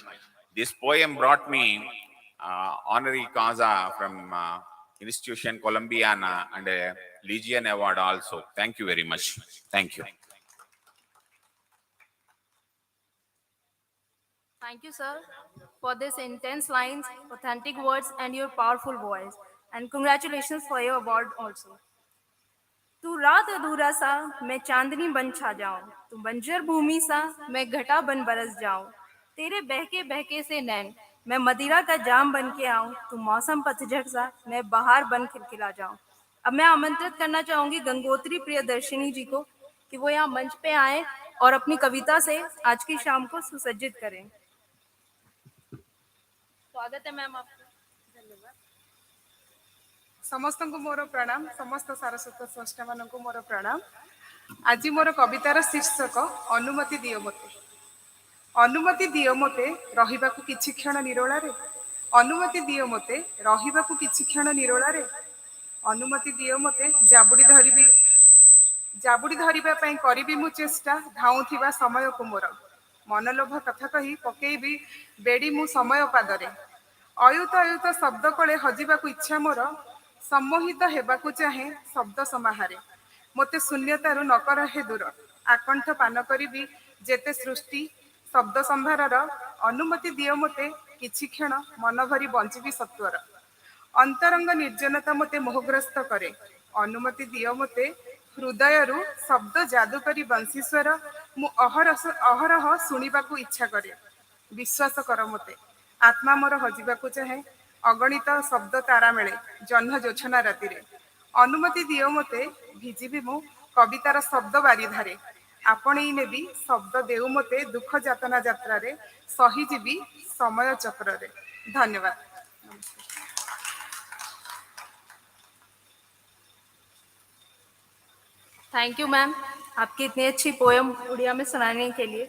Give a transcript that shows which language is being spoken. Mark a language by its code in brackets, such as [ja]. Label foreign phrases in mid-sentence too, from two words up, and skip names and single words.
[en] This poem brought me honorary causa from Institution Columbiana and a Legion Award also. Thank you very much. Thank you. Thank you, sir, for this intense lines, authentic words, and your powerful voice. And congratulations for your award also. [hi] तू रात अधूरा सा मैं चांदनी बन छा जाऊं, तू बंजर भूमि सा मैं घटा बन बरस जाऊं, तेरे बहके बहके से नैन मैं मदिरा का जाम बन के आऊं, तू मौसम पतझड़ सा मैं बहार बन खिलखिला जाऊं। अब मैं आमंत्रित करना चाहूंगी गंगोत्री प्रियदर्शिनी जी को कि वो यहाँ मंच पे आए और अपनी कविता से आज की शाम को सुसज्जित करें। स्वागत है मैम आपका। धन्यवाद। [or] ସମସ୍ତ କୁ ମୋର ପ୍ରଣାମ, ସମସ୍ତ ସାରସ୍ୱତ ସ୍ରଷ୍ଟା ମାନ କୁ ମୋର ପ୍ରଣାମ। ଆଜି ମୋର କବିତାର ଶୀର୍ଷକ ଅନୁମତି ଦିଅ ମୋତେ। ଅନୁମତି ଦିଅ ମୋତେ ରହିବାକୁ କିଛି କ୍ଷଣ ନିରୋଳାରେ, ଅନୁମତି ଦିଅ ମୋତେ ରହିବାକୁ କିଛି କ୍ଷଣ ନିରୋଳାରେ, ଅନୁମତି ଦିଅ ମୋତେ ଯାବୁଡ଼ି ଧରିବା ପାଇଁ କରିବି ମୁଁ ଚେଷ୍ଟା, ଧାଉଁଥିବା ସମୟ କୁ ମୋର ମନଲୋଭ କଥା କହି ପକାଇବି ବେଡ଼ି ମୁଁ ସମୟ ପାଦରେ, ଅୟୁତ ଅୟୁତ ଶବ୍ଦ କଲେ ହଜିବାକୁ ଇଚ୍ଛା ମୋର, ସମ୍ମୋହିତ ହେବାକୁ ଚାହେଁ ଶବ୍ଦ ସମାହାରେ, ମୋତେ ଶୂନ୍ୟତାରୁ ନକର ହେ ଦୂର, ଆକଣ୍ଠ ପାନ କରିବି ଯେତେ ସୃଷ୍ଟି ଶବ୍ଦ ସମ୍ଭାରର, ଅନୁମତି ଦିଅ ମୋତେ କିଛି କ୍ଷଣ ମନ ଭରି ବଞ୍ଚିବି ସତ୍ୱର, ଅନ୍ତରଙ୍ଗ ନିର୍ଜନତା ମୋତେ ମୋହଗ୍ରସ୍ତ କରେ, ଅନୁମତି ଦିଅ ମୋତେ ହୃଦୟରୁ ଶବ୍ଦ ଯାଦୁକରୀ ବଂଶୀସ୍ୱର ମୁଁ ଅହରହ ଶୁଣିବାକୁ ଇଚ୍ଛା କରେ, ବିଶ୍ୱାସ କର ମୋତେ ଆତ୍ମା ମୋର ହଜିବାକୁ ଚାହେଁ, ଅଗଣିତ ଶବ୍ଦ ତାରା ମେଳେ ଜହ୍ନ ଜୋଛନା ରାତି ରେ, ଅନୁମତି ଦିଅ ମୋତେ ଭିଜିବି ମୁଁ କବିତାର ଶବ୍ଦ ବାରିଧାରେ, ଆପଣେଇ ନେବି ଶବ୍ଦ ଦେଉ ମୋତେ ଦୁଃଖ ଯାତନା ଯାତ୍ରା ରେ, ସହିଯିବି ସମୟ ଚକ୍ର ରେ। ଧନ୍ୟବାଦ। [en] Thank you [hi] मैम, आपकी इतनी अच्छी पोयम उड़िया में सुनाने के लिए।